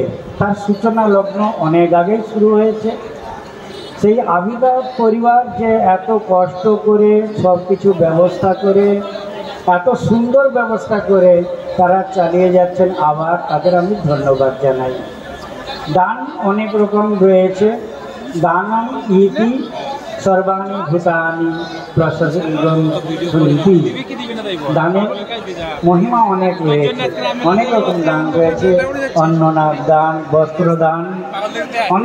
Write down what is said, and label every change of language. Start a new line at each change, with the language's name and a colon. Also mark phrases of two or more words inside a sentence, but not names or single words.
Bangla: তার সূচনা লগ্ন অনেক আগেই শুরু হয়েছে। সেই আবির্ভাব পরিবার যে এত কষ্ট করে সব কিছু ব্যবস্থা করে, এত সুন্দর ব্যবস্থা করে তারা চালিয়ে যাচ্ছেন, আবার তাদের আমি ধন্যবাদ জানাই। দান অনেক রকম রয়েছে।
Sanskrit: দানম ইতি সর্বাণি ভূতানি প্রশস্তি।
Bangla: দানের মহিমা অনেক রয়েছে, অনেক রকম দান রয়েছে। অন্ননাথ দান, বস্ত্র দান, অনেক